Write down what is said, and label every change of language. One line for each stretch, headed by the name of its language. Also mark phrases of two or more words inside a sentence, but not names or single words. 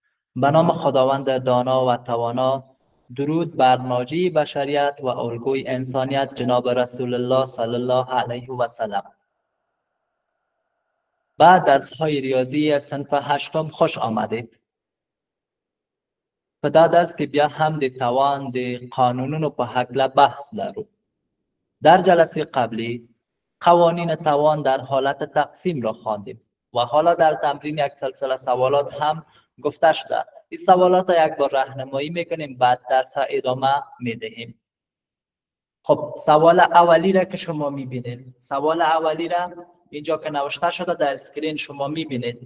Persian: به نام خداوند دانا و توانا. درود بر ناجی بشریت و الگوی انسانیت جناب رسول الله
Arabic: صلی الله علیه و سلم.
Persian: بعد درس‌های ریاضی صنف هشتم خوش آمدید. پدر است که
Pashto: بیا هم د توان د قانونونو په هکله بحث لرو.
Persian: در جلسه قبلی قوانین توان در حالت تقسیم را خواندیم و حالا در تمرین یک سلسله سوالات هم گفته شده. این سوالات را یک بار راهنمایی میکنیم، بعد درس ادامه میدهیم. خب سوال اولی را که شما میبینید، سوال اولی را اینجا که نوشته شده در اسکرین شما میبینید.